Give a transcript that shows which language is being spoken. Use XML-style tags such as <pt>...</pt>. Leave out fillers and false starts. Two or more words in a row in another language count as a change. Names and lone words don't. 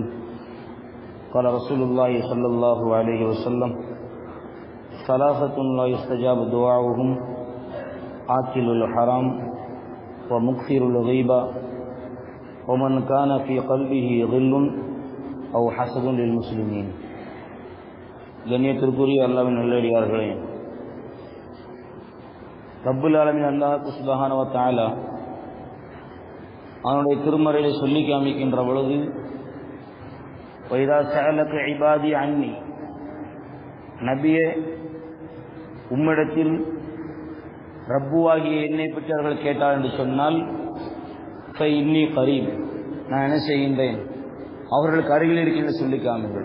<ar>قال رسول الله صلى الله عليه وسلم: ثلاثة لا يستجاب دعاؤهم: آكل الحرام ومكثر الغيبة ومن كان في قلبه غل أو حسد للمسلمين.</ar> <ta>கண்ணியத்திற்குரிய அல்லாஹ்வின் நல்லடியார்களே,</ta> <ar>رب العالمين الله سبحانه وتعالى</ar> <ta>அவனுடைய திருமறையை சொல்லி காமிக்கின்ற பொழுது,</ta> <ar>وإذا سألك عبادي عني,</ar> <ta>நபியே உம்மிடத்தில் ரப்புவாகிய என்னை பற்றி அவர்கள் கேட்டார் என்று சொன்னால்,</ta> <ar>إني قريب,</ar> <ta>நான் என்ன செய்கின்றேன், அவர்களுக்கு அருகில் இருக்கின்ற சொல்லி காமிங்கள்.</ta>